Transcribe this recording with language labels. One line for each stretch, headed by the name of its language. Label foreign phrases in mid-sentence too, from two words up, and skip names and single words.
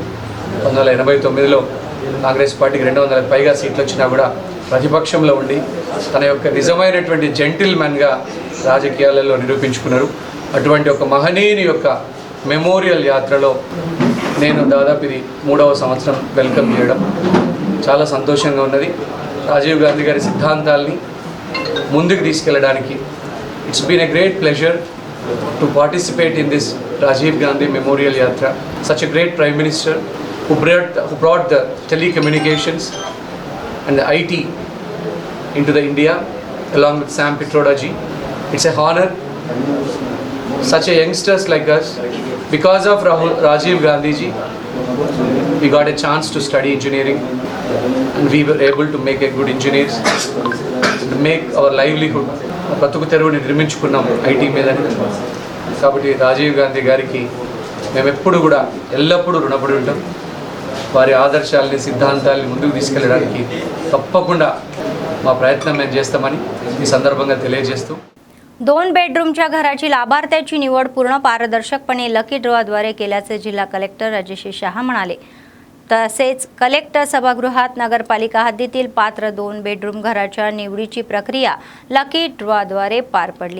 Telugu: 1989లో కాంగ్రెస్ పార్టీకి 200కు పైగా సీట్లు వచ్చినా కూడా ప్రతిపక్షంలో ఉండి తన యొక్క నిజమైనటువంటి జెంటిల్మెన్గా రాజకీయాలలో నిరూపించుకున్నారు. అటువంటి ఒక మహనీయుని యొక్క మెమోరియల్ యాత్రలో నేను దాదాపు ఇది 3వ సంవత్సరం వెల్కమ్ చేయడం చాలా సంతోషంగా ఉన్నది. రాజీవ్ గాంధీ గారి సిద్ధాంతాల్ని ముందుకు తీసుకెళ్ళడానికి
English: it's been a great pleasure to participate in this Rajiv Gandhi Memorial Yatra. Such a great Prime Minister who brought the telecommunications and the IT into the India along with Sam Pitroda ji. It's a honor. Such a youngsters like us, because of Rajiv Gandhi ji, we got a chance to study engineering and we were able to make a good engineers and make our livelihood.
Telugu: బతుకు తెరువుని నిర్మించుకున్నాం IT మీద. కాబట్టి రాజీవ్ గాంధీ గారికి మేము ఎప్పుడు కూడా ఎల్లప్పుడూ రుణపడి ఉంటాం. వారి ఆదర్శాలని, సిద్ధాంతాలని ముందుకు తీసుకెళ్ళడానికి తప్పకుండా మా ప్రయత్నం మేము చేస్తామని ఈ संदर्भांगा తెలియజేస్తూ
Marathi: 2 बेडरूमच्या घराची लाभार्थ्याची निवड पूर्ण पारदर्शकपणे लकी ड्रॉद्वारे केल्याचे जिल्हा कलेक्टर राजेश शहा म्हणाले. तसेच कलेक्टर सभागृहात नगरपालिका हद्दीतील पात्र 2 बेडरूम घराच्या निवडीची प्रक्रिया लकी ड्रॉद्वारे पार पडली.